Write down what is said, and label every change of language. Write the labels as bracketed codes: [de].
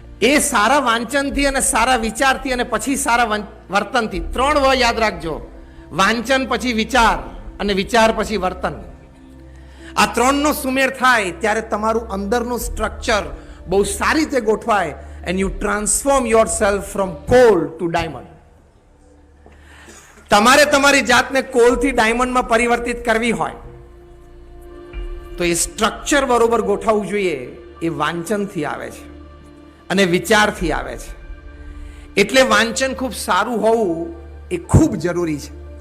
[gu] એ સારા વાંચનથી અને સારા વિચારથી અને પછી સારા વર્તનથી, 3 વ યાદ રાખજો: વાંચન પછી વિચાર અને વિચાર પછી વર્તન. આ 3નો સુમેળ થાય ત્યારે તમારું અંદરનું સ્ટ્રક્ચર બહુ સારી રીતે ગોઠવાય [en] and you transform yourself from coal to diamond. [gu] તમારે તમારી જાતને કોલથી ડાયમંડમાં પરિવર્તિત કરવી હોય તો એ સ્ટ્રક્ચર બરોબર ગોઠવવું જોઈએ. એ વાંચનથી આવે છે અને વિચારથી આવે છે. એટલે વાંચન ખૂબ સારું હોવું એ ખૂબ જરૂરી છે.